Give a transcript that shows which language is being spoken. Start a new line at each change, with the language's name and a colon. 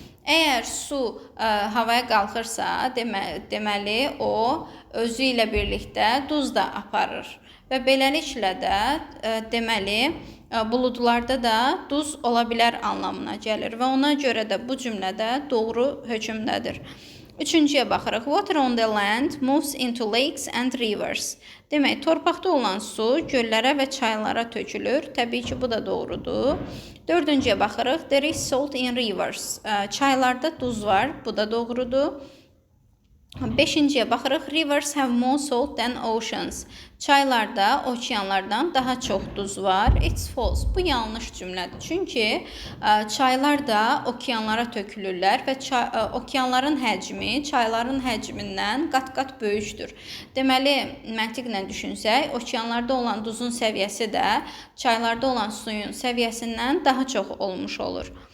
Azerbaijani: Əgər su havaya qalxırsa, deməli o özü ilə birlikdə duz da aparır. Və beləliklə də deməli buludlarda da duz ola bilər anlamına gəlir. Və ona görə də bu cümlədə doğru hökmdədir. Üçüncüyə baxırıq.
English: Water on the land moves into lakes and rivers.
Azerbaijani: Demək, torpaqda olan su göllərə və çaylara tökülür. Təbii ki, bu da doğrudur. Dördüncüyə baxırıq.
English: There is salt in rivers.
Azerbaijani: Çaylarda duz var. Bu da doğrudur. Beşinciyə baxırıq.
English: Rivers have more salt than oceans.
Azerbaijani: Çaylarda okeanlardan daha çox duz var.
English: It's false.
Azerbaijani: Bu yanlış cümlədir. Çünki çaylar da okeanlara tökülürlər və okeanların həcmi çayların həcmindən qat-qat böyükdür. Deməli, məntiqlə düşünsək, okeanlarda olan duzun səviyyəsi də çaylarda olan suyun səviyyəsindən daha çox olmuş olur.